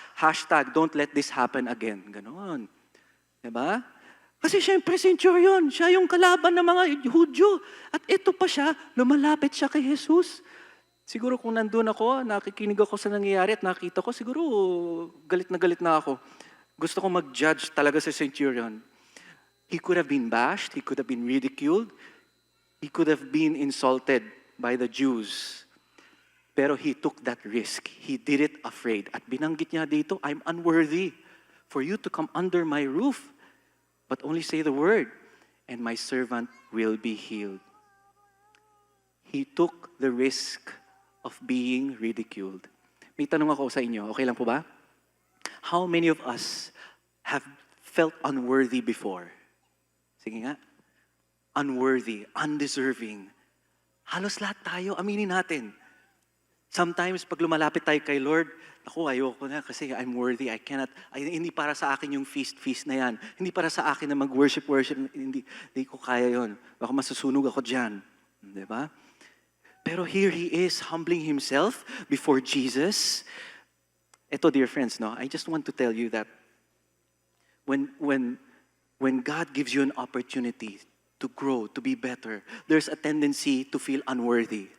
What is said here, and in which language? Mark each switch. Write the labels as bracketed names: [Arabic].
[English] Hashtag, don't let this happen again. [Filipino] Ganon. Diba? Kasi syempre centurion, siya yung kalaban ng mga Hudyo. At ito pa siya, lumalapit siya kay Jesus. Siguro kung nandun ako, nakikinig ako sa nangyayari at nakita ko, siguro galit na ako. Gusto ko mag-judge talaga sa centurion. [English] He could have been bashed, he could have been ridiculed, he could have been insulted by the Jews. [Filipino] Pero [English] he took that risk. He did it afraid. [Filipino] At binanggit niya dito, [English] I'm unworthy for you to come under my roof. But only say the word, and my servant will be healed. He took the risk of being ridiculed. [Filipino] May tanong ako sa inyo, okay lang po ba? [English] How many of us have felt unworthy before? [Filipino] Sige nga. [English] Unworthy, undeserving. [Filipino] Halos lahat tayo, aminin natin. [English] Sometimes, [Filipino] pag lumalapit tayo kay Lord, ako, ayoko na kasi [English] I'm worthy, I cannot, [Filipino] hindi para sa akin yung feast na yan. Hindi para sa akin na mag-worship, hindi ko kaya yon. Baka masusunog ako dyan. Di ba? Pero [English] here he is, humbling himself before Jesus. [Filipino] Ito, [English] dear friends, no, I just want to tell you that when God gives you an opportunity to grow, to be better, there's a tendency to feel unworthy.